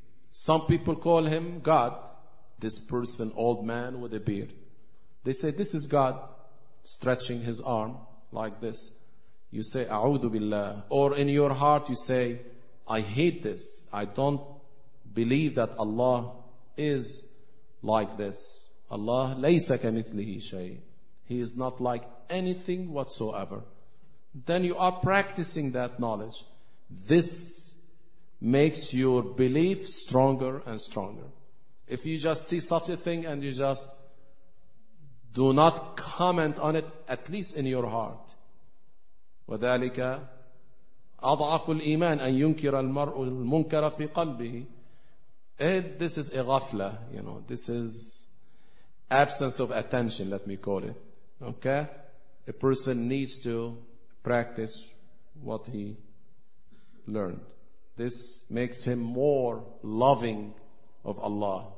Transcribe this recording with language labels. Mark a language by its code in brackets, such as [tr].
[en] Some people call him God. This person, old man with a beard. They say, this is God stretching His arm like this. You say, A'udhu Billah. Or in your heart you say, I hate this. I don't believe that Allah is like this. Allah [ar] ليس كمثله شيء. [en] He is not like anything whatsoever. Then you are practicing that knowledge. This makes your belief stronger and stronger. If you just see such a thing and you just do not comment on it, at least in your heart. [ar] وذلك أضعف الإيمان أن ينكر المرء المنكر في قلبه. [en] This is a ghafla, you know. This is absence of attention, let me call it. Okay? A person needs to practice what he learned. This makes him more loving of Allah.